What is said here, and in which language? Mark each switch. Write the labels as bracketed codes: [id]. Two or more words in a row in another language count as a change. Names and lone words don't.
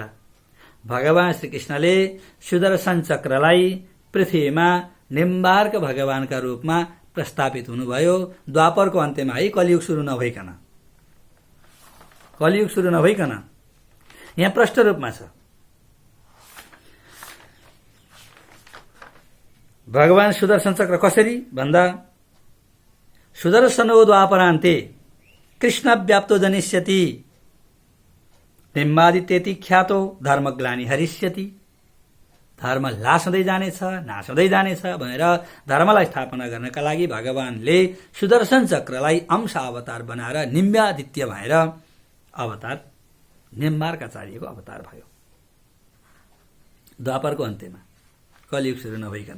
[ne] भगवान श्रीकृष्णले सुदर्शन चक्रलाई पृथ्वीमा निम्बार्क भगवानका रूपमा प्रस्थापित हुनुभयो द्वापरको अन्त्यमा है, कलियुग सुरु नभइकन। कलियुग सुरु नभइकन यहाँ प्रष्ट रूपमा छ। [sa] भगवान सुदर्शन चक्र [ne] कसरी भन्दा [sa] सुदर्शनो द्वापरान्ते कृष्ण व्याप्तो जनिष्यति निम्बादित्यति ख्यातो धर्मग्लानि हरिष्यति। [ne] धर्म ह्रास हुँदै जानेछ, नाश हुँदै जानेछ भनेर धर्मलाई स्थापना गर्नका लागि भगवानले सुदर्शन चक्रलाई अंश अवतार बनाएर निम्बादित्य भएर अवतार, निम्बार्काचार्यको अवतार भयो द्वापरको अन्त्यमा, कलियुग सुरु नभइकन।